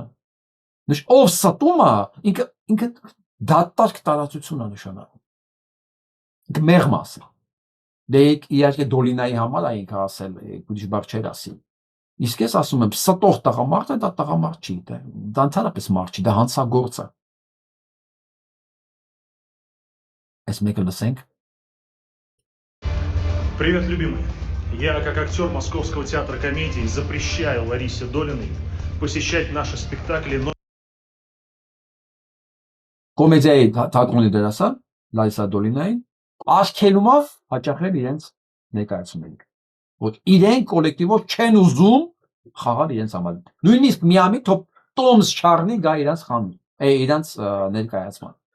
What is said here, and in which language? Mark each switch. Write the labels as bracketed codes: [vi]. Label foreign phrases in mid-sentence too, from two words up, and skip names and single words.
[hy] Ով ստում է, ինքը դատարկ տարածություն է նշանակում։ Ինքը մեղմ ասի։ Դե իհարկե Դոլինայի համար է ինքը ասել, ուրիշ բառ չէր ասի։ Իսկ ես ասում եմ, ստող տղամարդ է, դա տղամարդ չի, դա ընդհանրապես մարդ չի, դա հանցագործ է։ Այս մեկը лысենք. [ru] Привет, любимый. Я, как актер Московского театра комедии, запрещаю Ларисе Долиной посещать наши спектакли. [hy] Կոմեդիայի թատրոնի դերասան Լարիսա Դոլինային աշքելումով հաճախել իրենց ներկայացումներին։ Որ իրեն կոլեկտիվով չեն ուզում խաղալ իրենց համար։ Նույնիսկ միամիտ տոմս չառնի գա իրենց խանութ, իրենց ներկայացման։